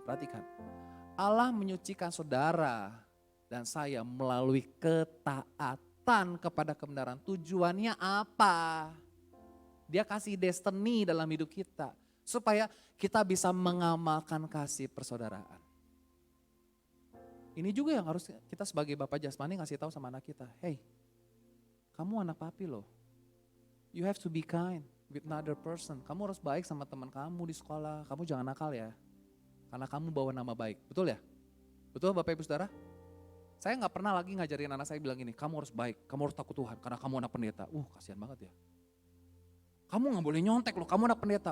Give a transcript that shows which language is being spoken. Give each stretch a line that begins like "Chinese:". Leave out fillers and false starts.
Indonesian: Perhatikan, Allah menyucikan saudara dan saya melalui ketaatan kepada kebenaran. Tujuannya apa? Dia kasih destiny dalam hidup kita. Supaya kita bisa mengamalkan kasih persaudaraan. Ini juga yang harus kita sebagai Bapak jasmani ngasih tahu sama anak kita. Hey, kamu anak papi loh.
English: You have to be kind with another person.
Indonesian: Kamu harus baik sama teman kamu di sekolah. Kamu jangan nakal ya. Karena kamu bawa nama baik. Betul ya? Betul Bapak Ibu Saudara? Saya gak pernah lagi ngajarin anak saya bilang gini, kamu harus baik, kamu harus takut Tuhan karena kamu anak pendeta. Kasihan banget ya. Kamu gak boleh nyontek loh, kamu anak pendeta.